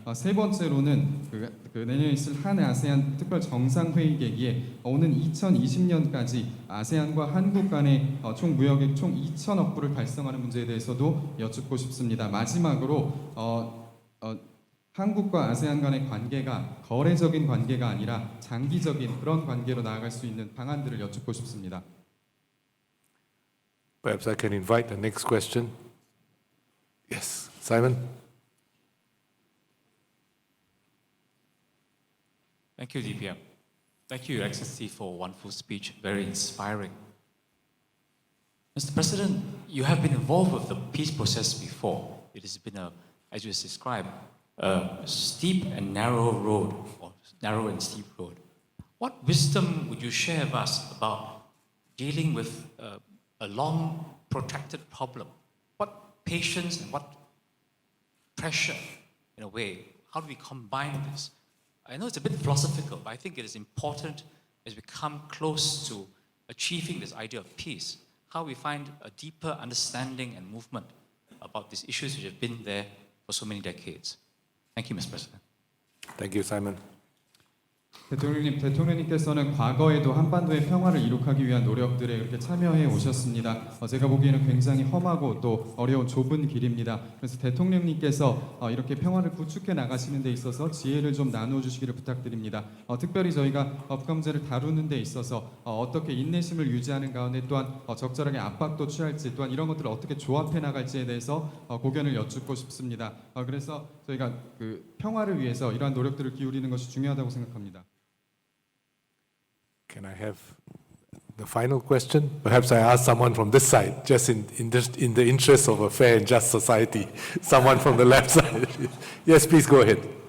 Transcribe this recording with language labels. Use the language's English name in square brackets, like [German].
[Korean] 세 번째로는 그 내년에 있을 한 아세안 특별 정상회의 계기에 오는 2020년까지 아세안과 한국 간의 총 무역액 총 2천억 불을 달성하는 문제에 대해서도 여쭙고 싶습니다. 마지막으로 한국과 아세안 간의 관계가 거래적인 관계가 아니라 장기적인 그런 관계로 나아갈 수 있는 방안들을 여쭙고 싶습니다. [English] Perhaps I can invite the next question. Yes, Simon. Thank you, DPM. Thank you, Your Excellency, for a wonderful speech, very inspiring. Mr. President, you have been involved with the peace process before. It has been, as you described, a steep and narrow road, or narrow and steep road. What wisdom would you share with us about dealing with a long, protracted problem? What patience and what pressure, in a way, how do we combine this? I know it's a bit philosophical, but I think it is important as we come close to achieving this idea of peace, how we find a deeper understanding and movement about these issues which have been there for so many decades. Thank you, Mr. President. Thank you, Simon. [Korean] 대통령님께서는 과거에도 한반도의 평화를 이룩하기 위한 노력들에 이렇게 참여해 오셨습니다. 제가 보기에는 굉장히 험하고 또 어려운 좁은 길입니다. 그래서 대통령님께서 이렇게 평화를 구축해 나가시는 데 있어서 지혜를 좀 나누어 주시기를 부탁드립니다. 특별히 저희가 법과 문제를 다루는 데 있어서 어떻게 인내심을 유지하는 가운데 또한 적절하게 압박도 취할지 또한 이런 것들을 어떻게 조합해 나갈지에 대해서 고견을 여쭙고 싶습니다. 그래서 저희가 그 평화를 위해서 이러한 노력들을 기울이는 것이 중요하다고 생각합니다. [English] Can I have the final question? Perhaps I ask someone from this side, just in the interest of a fair and just society. Someone from the left side. Yes, please go ahead.